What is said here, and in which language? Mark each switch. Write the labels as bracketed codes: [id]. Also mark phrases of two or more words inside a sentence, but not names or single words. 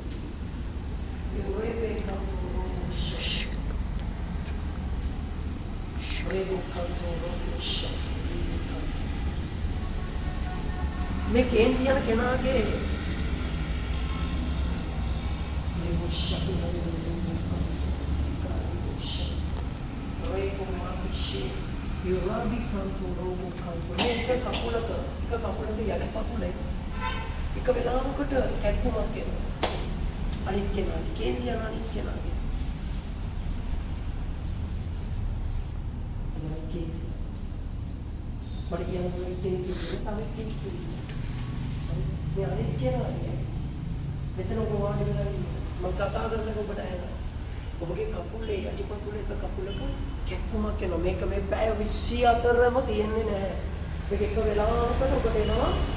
[si] යෝරේ කන්තෝ රෝගෝ ශක්ති. රේමෝ කන්තෝ රෝගෝ ශක්ති කන්තෝ. මේ කේන්ති යන කෙනාගේ රේමෝ ශක්තිහන්තෝ Yorabi kanto robo kanto මේක කකුලක යටිපතුලේ එක වෙලාවකට කැක්කුමක් එනවා අනිත් කෙනාගේ කේන්ති යන අනිත් කෙනාගේ මට කියනවා කේන්ති තව කේන්ති මේ අනිත් කෙනාගේ මෙතන ඔබ වාඩි වෙලා මම කතා කරනකොට ඔබට ඇහෙනවා ඔබගේ කකුලේ යටිපතුලේ එක කකුලක කැක්කුමක් එනවා මේක මේ පැය 24ම තියෙන්නේ නැහැ මේක එක වෙලාවකට ඔබට එනවා